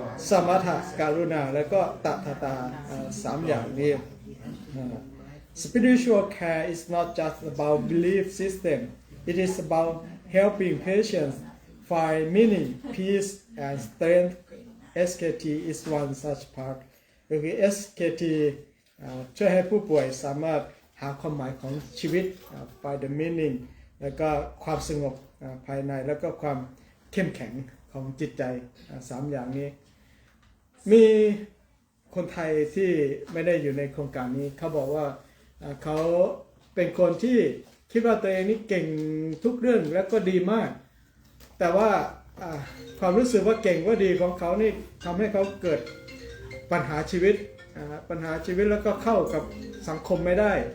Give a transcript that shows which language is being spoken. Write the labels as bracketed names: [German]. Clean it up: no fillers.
[Thai] สมถะกรุณาแล้วก็ตถาตาสามอย่างนี้ [English] Spiritual care is not just about belief system. It is about helping patients find meaning, peace, and strength. SKT is one such part. [Thai] ก็คือ SKT ช่วยให้ผู้ป่วยสามารถหาความหมายของชีวิต [English] find the meaning [Thai] แล้วก็ความสงบภายในแล้วก็ความเข้มแข็งของจิตใจสามอย่างนี้ มีคนไทยที่ไม่ได้อยู่ในโครงการนี้เขาบอกว่าเขาเป็นคนที่คิดว่าตัวเองนี่เก่งทุกเรื่องแล้วก็ดีมากแต่ว่าความรู้สึกว่าเก่งว่าดีของเขานี่ทำให้เขาเกิดปัญหาชีวิตแล้วก็เข้ากับสังคมไม่ได้